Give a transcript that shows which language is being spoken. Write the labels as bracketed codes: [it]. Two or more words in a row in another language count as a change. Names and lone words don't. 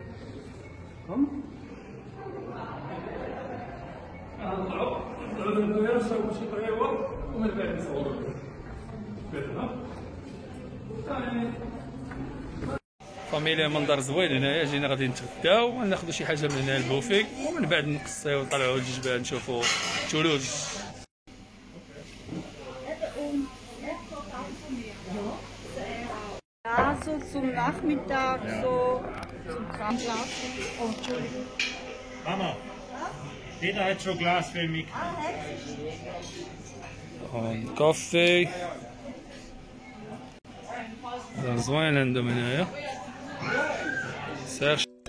[ar] نطلعوا للدويره نشربوا شي قهوه ومن بعد نصوروا. فاميليا منظر زوين هنايا، جينا غادي نتغداو وناخذوا شي حاجه من هنا البوفي، ومن بعد نقصيو ونطلعوا للجبال نشوفوا ثلوج. [de] So zum Nachmittag, so zum Kramlassen. Oh, Entschuldigung. Mama, jeder hat schon Glas für mich. [ar] كوفي زوين عندهم هنايا. سير